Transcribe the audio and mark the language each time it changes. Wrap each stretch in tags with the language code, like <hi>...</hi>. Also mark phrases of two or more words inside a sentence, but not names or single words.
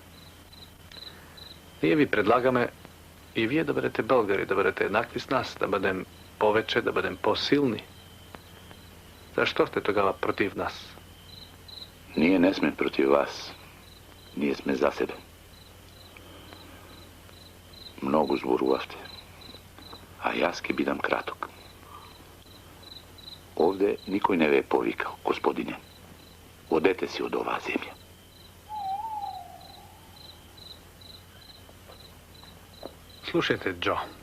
<bg>Ние ви предлагаме и вие да бъдете българи, да бъдете еднакви с нас, да бъдем повече, да бъдем по-силни. Защо сте тогава против нас?</bg> <mk>Ние не сме против вас. Ние сме за себе. Много зборувавте. А јас ке бидам краток. Овде никој не ве е повикал, господине. Одете си од оваа земја.</mk> <bg>Слушайте, Джо.</bg>